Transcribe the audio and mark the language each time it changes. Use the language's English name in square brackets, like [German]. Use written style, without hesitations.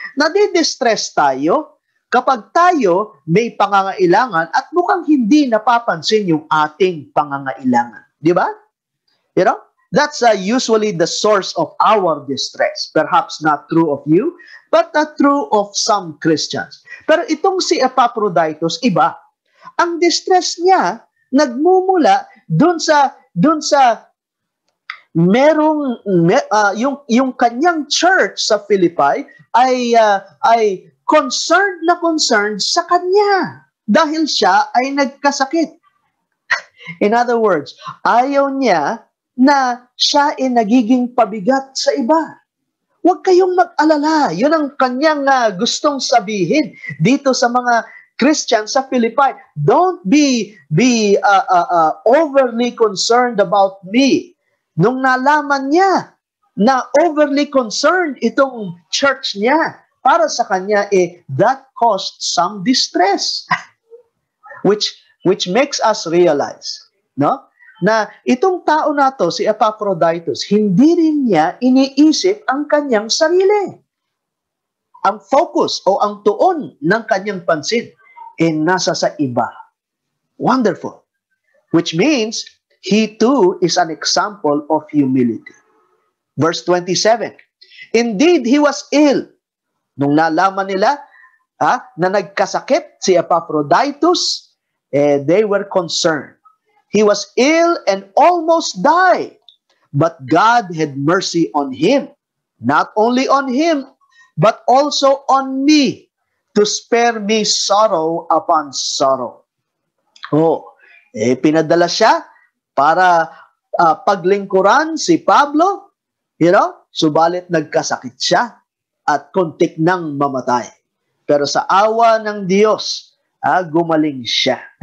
[Filipino] Nadidistress tayo kapag tayo may pangangailangan at mukhang hindi napapansin yung ating pangangailangan. Di ba? [English] You know, that's usually the source of our distress. Perhaps not true of you, but true of some Christians. [Filipino] Pero itong si Epaphroditus, iba. Ang distress niya, nagmumula dun sa merong, yung kanyang church sa Philippi ay concerned na concerned sa kanya dahil siya ay nagkasakit. [English] In other words, [Filipino] ayaw niya na siya ay nagiging pabigat sa iba. Huwag kayong mag-alala. Yun ang kanyang gustong sabihin dito sa mga Christian sa Philippi. [English] Don't be overly concerned about me. [Filipino] Nung nalaman niya na overly concerned itong church niya para sa kanya, [English] that caused some distress. which makes us realize, no? [Filipino] Na itong tao na to, si Epaphroditus, hindi rin niya iniisip ang kanyang sarili. Ang focus o ang tuon ng kanyang pansin nasa sa iba. [English] Wonderful. Which means, he too is an example of humility. Verse 27, indeed, he was ill. [Filipino] Nung nalaman nila na nagkasakit si Epaphroditus, [English] they were concerned. He was ill and almost died. But God had mercy on him. Not only on him, but also on me, to spare me sorrow upon sorrow. [Filipino] Oh, pinadala siya para paglingkuran si Pablo, you know, subalit nagkasakit siya at kuntik nang mamatay. Pero sa awa ng Diyos, gumaling siya.